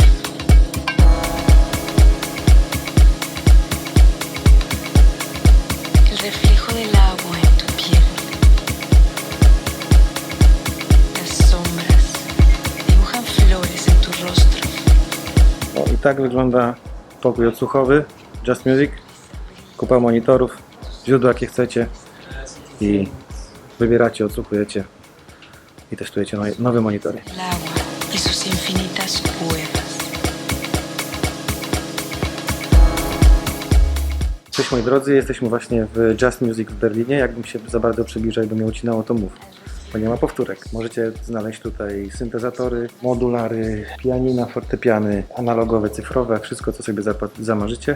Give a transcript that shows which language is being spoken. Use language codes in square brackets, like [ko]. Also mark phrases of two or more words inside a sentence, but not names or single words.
[es] El reflejo del agua en tu piel. Las sombras dibujan flores en tu rostro. [pl] O, i tak wygląda pokój odsłuchowy Just Music. Kupa monitorów, źródła jakie chcecie i wybieracie, odsłuchujecie i testujecie nowe monitory. [es] El agua y sus infinitas cuevas. [pl] Cześć moi drodzy, jesteśmy właśnie w Just Music w Berlinie. Jakbym się za bardzo przybliżał i by mnie ucinało, to mów, bo nie ma powtórek. Możecie znaleźć tutaj syntezatory, modulary, pianina, fortepiany, analogowe, cyfrowe, wszystko co sobie zamarzycie.